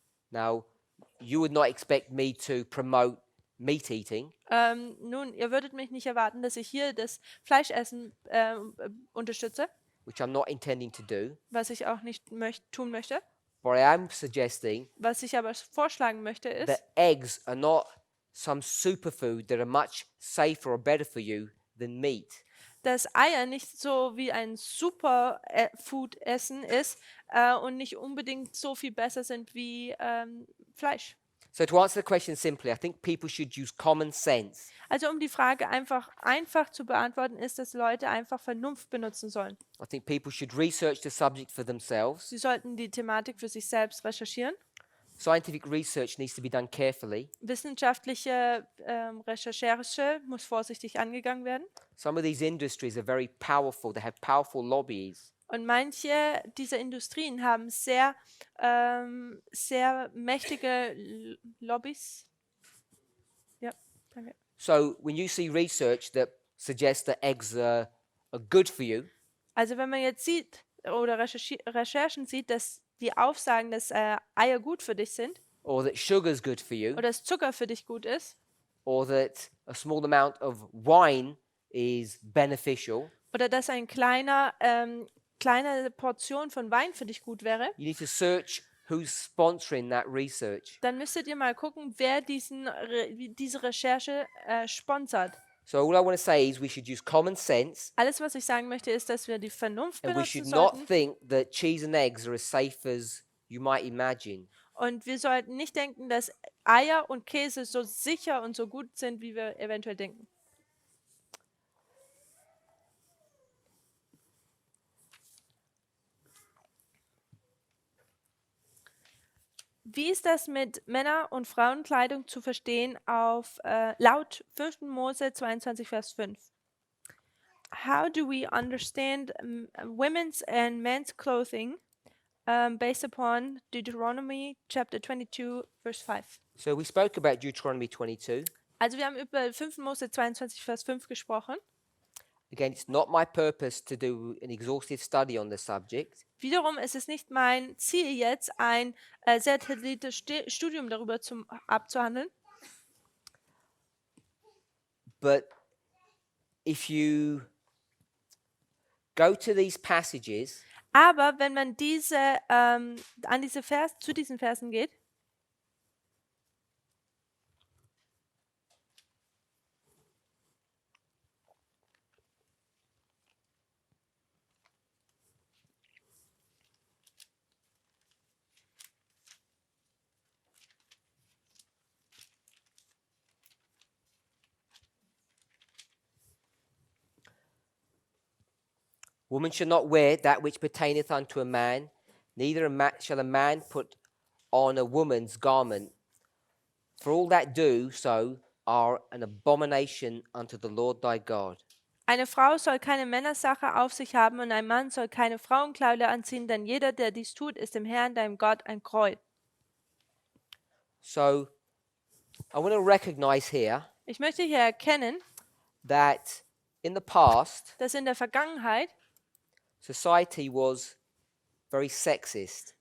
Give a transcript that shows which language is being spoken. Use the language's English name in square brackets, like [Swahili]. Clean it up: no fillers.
[English] Now, you would not expect me to promote meat eating, [German] Nun, ihr würdet mich nicht erwarten, dass ich hier das Fleischessen unterstütze, [English] which I'm not intending to do, [German] was ich auch nicht tun möchte. [English] but I am suggesting [German] Was ich aber vorschlagen möchte, ist, [English] that eggs are not some superfood that are much safer or better for you than meat. [German] dass Eier nicht so wie ein Superfood-Essen ist und nicht unbedingt so viel besser sind wie Fleisch. [English] So to answer the question simply, I think people should use common sense. [German] Also um die Frage einfach zu beantworten, ist, dass Leute einfach Vernunft benutzen sollen. [English] I think people should research the subject for themselves. [German] Sie sollten die Thematik für sich selbst recherchieren. [English] Scientific research needs to be done carefully. [German] Wissenschaftliche Recherche muss vorsichtig angegangen werden. [English] Some of these industries are very powerful. They have powerful lobbies. [German] Und manche dieser Industrien haben sehr mächtige Lobbys. Ja, danke. [English] So when you see research that suggests that eggs are good for you, [German] Also wenn man jetzt sieht oder Recherchen sieht, dass die aufsagen, dass Eier gut für dich sind [English] or that sugar is good for you, [German] oder dass Zucker für dich gut ist [English] or that a small amount of wine is beneficial, [German] oder dass eine kleine Portion von Wein für dich gut wäre, [English] you need to search who's sponsoring that research. [German] dann müsstet ihr mal gucken, wer diese Recherche sponsert. [English] So all I want to say is we should use common sense, [German] Alles, was ich sagen möchte, ist, dass wir die Vernunft [English] and we [German] benutzen [English] should not [German] sollten [English] think that cheese and eggs are as safe as you might imagine. [German] und wir sollten nicht denken, dass Eier und Käse so sicher und so gut sind, wie wir eventuell denken. Wie ist das mit Männer- und Frauenkleidung zu verstehen laut 5. Mose 22, Vers 5? [English] How do we understand women's and men's clothing based upon Deuteronomy chapter 22, verse 5? So we spoke about Deuteronomy 22. [German] Also wir haben über 5. Mose 22, Vers 5 gesprochen. [English] Again, it's not my purpose to do an exhaustive study on the subject, [German] Wiederum ist es nicht mein Ziel jetzt, ein sehr detailliertes Studium darüber abzuhandeln. [English] but if you go to these passages [German] Aber wenn man zu diesen Versen geht, [English] woman shall not wear that which pertaineth unto a man, neither shall a man put on a woman's garment. For all that do so are an abomination unto the Lord thy God. [German] eine Frau soll keine Männersache auf sich haben und ein Mann soll keine Frauenkleider anziehen, denn jeder, der dies tut, ist dem Herrn, deinem Gott, ein Gräuel. [English] So I want to recognize here [German] Ich möchte hier erkennen, [English] that in the past, [German] dass in der Vergangenheit, [English] society was very sexist.